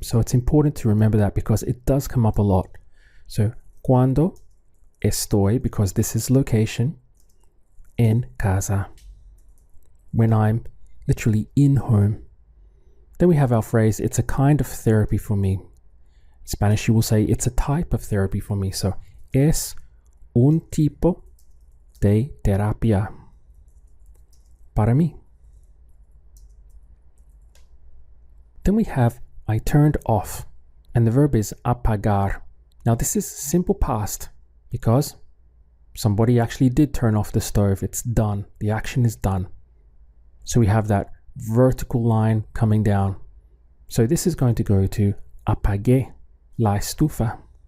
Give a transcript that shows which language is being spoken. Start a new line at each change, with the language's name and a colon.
English: So it's important to remember that because it does come up a lot. So,
Spanish: cuando estoy,
English: because this is location,
Spanish: en casa.
English: When I'm literally in home. Then we have our phrase, it's a kind of therapy for me. In Spanish, you will say it's a type of therapy for me.
Spanish: So, es un tipo de terapia para mí.
English: Then we have I turned off, and the verb is apagar. Now this is simple past because somebody actually did turn off the stove. It's done. The action is done. So we have that vertical line coming down. So this is going to go to
Spanish: apagué la estufa.